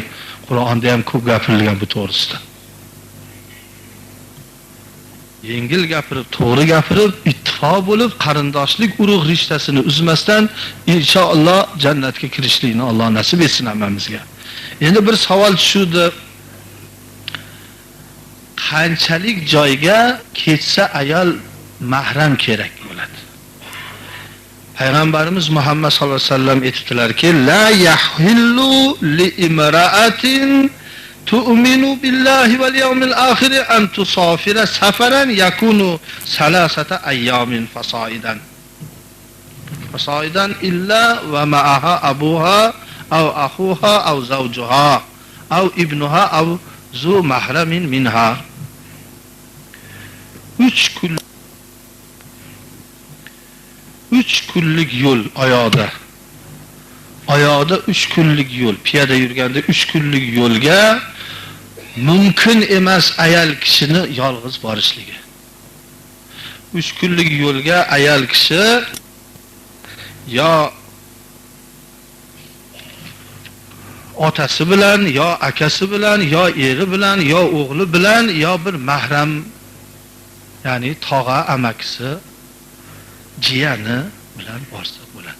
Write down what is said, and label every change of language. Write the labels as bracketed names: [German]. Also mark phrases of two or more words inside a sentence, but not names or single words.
[Uzbek] Qur'onda ham ko'p gapirilgan bu to'g'risida. Yengil gapirib, to'g'ri gapirib, ittifoq bo'lib, qarindoshlik urug' rishtasini uzmasdan inshaalloh jannatga kirishlikni Alloh nasib etsin hammamizga. Endi bir savol tushdi. Qanchalik joyga ketsa ayol mahram kerak bo'ladi? Payg'ambarimiz Muhammad sallallohu alayhi vasallam aytibdilar-ki, [Arabic] لا يحل لامرأة تؤمن بالله واليوم الآخر أن تسافر سفرا يكون ثلاثة أيام فصاعدا إلا ومعها أبوها أو أخوها أو زوجها أو ابنها أو ذو محرم منها. [Uzbek] 3 kunlik yo'l oyoqda oyoqda 3 kunlik yo'l, piyoda yurganda 3 kunlik yo'lga mumkin emas ayol kishini yolg'iz borishligi. 3 kunlik yo'lga ayol kishi yo otasi bilan, yo akasi bilan, yo eri bilan, yo o'g'li bilan, yo bir mahram, ya'ni tog'a, amakisi, jiyani bilan borsa bo'ladi.